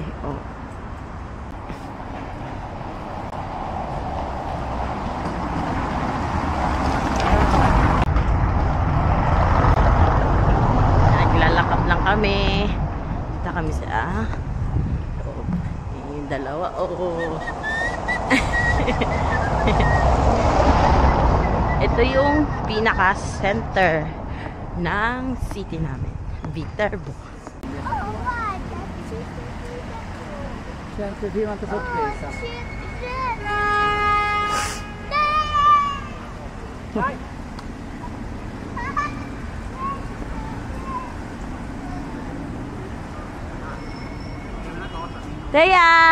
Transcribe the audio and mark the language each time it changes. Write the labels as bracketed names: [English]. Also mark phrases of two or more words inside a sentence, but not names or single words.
[Filipino] Oh. Naglalakad lang kami. Kita kami sa yung dalawa. Oh. Ito yung pinaka-center ng city namin. Viterbo. [Italian] C'è anche prima una sorpresa. Vai. Teya!